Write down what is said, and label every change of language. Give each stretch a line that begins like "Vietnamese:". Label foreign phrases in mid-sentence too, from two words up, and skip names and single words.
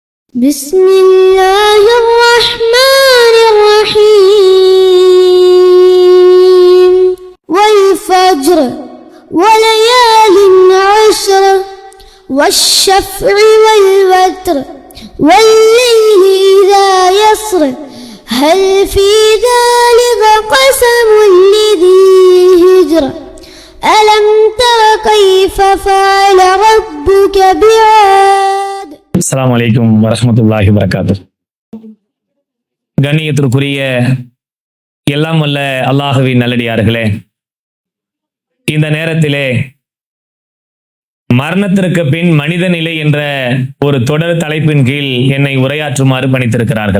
Arabic: بسم الله الرحمن الرحيم والفجر وليال عشر والشفع والوتر والليل إذا يسر هل في ذلك قسم لذي هجر ألم تر كيف فعل ربك بعاد. السلام عليكم ورحمة الله وبركاته.
Tamil: கண்ணியத்திற்குரிய எல்லாம் வல்ல அல்லாஹுவின் நல்லடியார்களே, இந்த நேரத்திலே மரணத்திற்கு பின் மனித நிலை என்ற ஒரு தொடர் தலைப்பின் கீழ் என்னை உரையாற்றுமாறு பணித்திருக்கிறார்கள்.